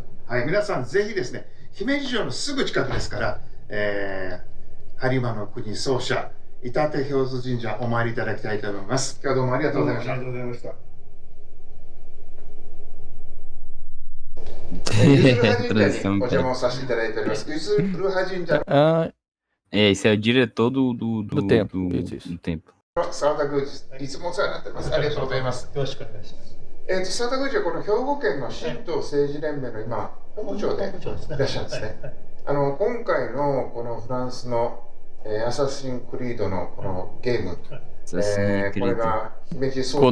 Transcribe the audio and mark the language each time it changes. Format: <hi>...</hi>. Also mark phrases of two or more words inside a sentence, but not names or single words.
<ja>はい、皆さんぜひですね、姫路城のすぐ近くですから、播磨の国総社板手氷津神社お参りいただきたいと思います。今日はどうもありがとうございました。ありがとうございました。ゆずるは神社にお邪魔をさせていただいております。ゆずるは神社</ja> <pt>Ah, Esse é o diretor do templo, isso. do templo.</pt> <ja>の澤田宮司です。いつもお世話になってます。ありがとうございます。よろしくお願いします。澤田宮司はこの兵庫県の神道政治連盟の今本部長でいらっしゃるんですね。今回のこのフランスのアサシンクリードのこのゲーム、これが姫路総</ja>